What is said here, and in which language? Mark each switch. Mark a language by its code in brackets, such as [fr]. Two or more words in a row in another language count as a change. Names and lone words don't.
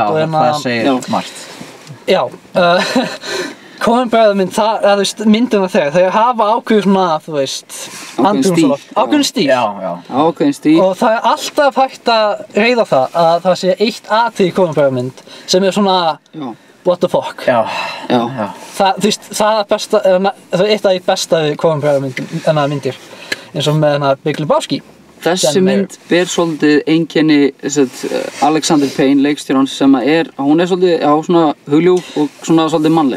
[is] Já, það segir margt. Já, Coen-bræðurmynd, það er myndina þeir hafa ákveður svona, þú veist, ákveðin stíl. Já. Ákveðin stíl. Og það er alltaf hægt að reiða það að það sé eitt atriði í Coen-bræðurmynd sem er svona [en] what the fuck. [is] Já. Það er besta, það er eitt af því besta við Coen-bræðurmyndir eins og með Big Lebowski. Þessi mynd ber svolítið einkenni Alexander Payne, leikstjórans, sem hún er svolítið, svona hugljúf og svona svolítið mannleg.